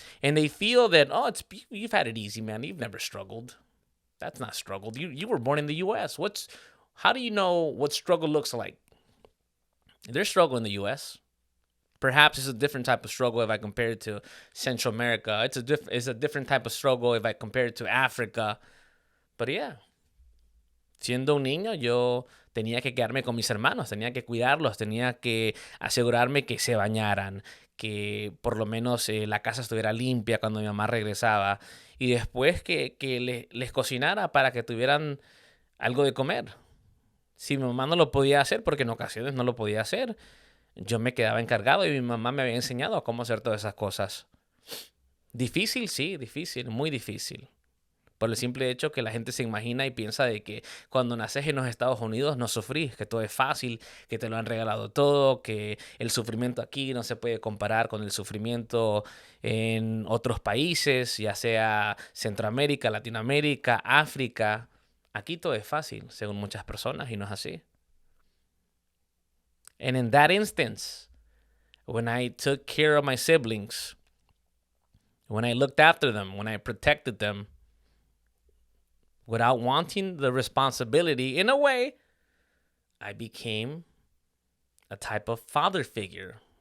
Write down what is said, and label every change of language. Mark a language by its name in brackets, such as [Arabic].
[English] And they feel that, oh, you've had it easy, man. You've never struggled. That's not struggled. You were born in the U.S. How do you know what struggle looks like? There's struggle in the U.S. Perhaps it's a different type of struggle if I compare it to Central America. It's a different type of struggle if I compare it to Africa. [Spanish] But yeah, siendo un niño, yo tenía que quedarme con mis hermanos, tenía que cuidarlos, tenía que asegurarme que se bañaran, que por lo menos la casa estuviera limpia cuando mi mamá regresaba, y después que les cocinara para que tuvieran algo de comer. Si mi mamá no lo podía hacer, porque en ocasiones no lo podía hacer, yo me quedaba encargado y mi mamá me había enseñado a cómo hacer todas esas cosas. Difícil, sí, difícil, muy difícil. Por el simple hecho que la gente se imagina y piensa de que cuando naces en los Estados Unidos no sufrís, que todo es fácil, que te lo han regalado todo, que el sufrimiento aquí no se puede comparar con el sufrimiento en otros países, ya sea Centroamérica, Latinoamérica, África. Aquí todo es fácil, según muchas personas, y no es así. [English] And in that instance, when I took care of my siblings, when I looked after them, when I protected them without wanting the responsibility, in a way, I became a type of father figure.